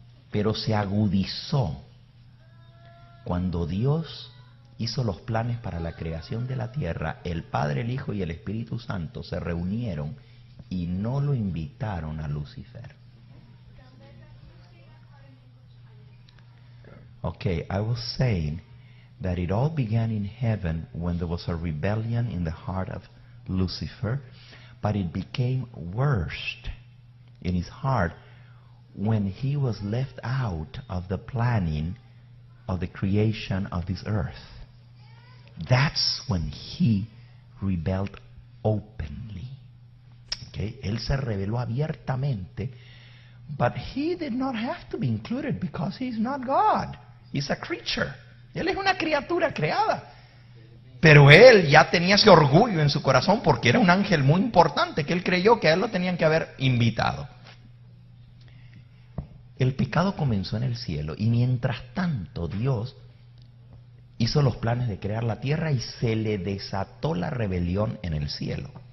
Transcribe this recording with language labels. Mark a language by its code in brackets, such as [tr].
[es] Pero se agudizó cuando Dios hizo los planes para la creación de la tierra. El Padre, el Hijo y el Espíritu Santo se reunieron y no lo invitaron a Lucifer. [en] Okay, I was saying that it all began in heaven when there was a rebellion in the heart of Lucifer, but it became worst in his heart when he was left out of the planning of the creation of this earth. That's when he rebelled openly. Okay? [es] Él se rebeló abiertamente, [en] but he did not have to be included because he's not God. He's a creature. [es] Él es una criatura creada. Pero él ya tenía ese orgullo en su corazón porque era un ángel muy importante que él creyó que a él lo tenían que haber invitado. El pecado comenzó en el cielo y mientras tanto Dios hizo los planes de crear la tierra y se le desató la rebelión en el cielo.